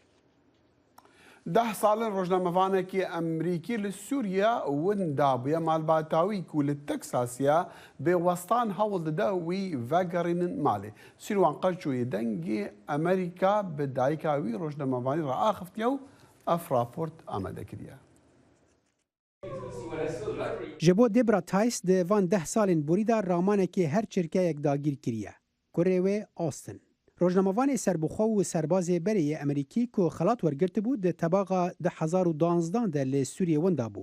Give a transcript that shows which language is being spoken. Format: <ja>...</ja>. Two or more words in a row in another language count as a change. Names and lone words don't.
<ku>10 ساڵن ڕۆژنامەوانێکی ئەمریکی لە سووریا وندا بووە مالباتاوی و لە تەکساسیا بێوەستان هەوڵ دەدا وی ڤەگەڕێنن ماڵێ. سیروان قەرچووی دەنگی ئەمریکا بە دایکاوی ڕۆژنامەوانی ڕائاخفتیە و ئەف راپۆرت ئامادەکردیە. ji bo Debra Tice di van 10 salên borî da ramanekê her çirkeyek dagîr kiriye. Kurê wê Austin. Rojnamevanê serbixwe û serbazê berê Amerîkî ku xelat wergirtibû di tebaqa 2012 de lê Sûriyê winda bû.</ku>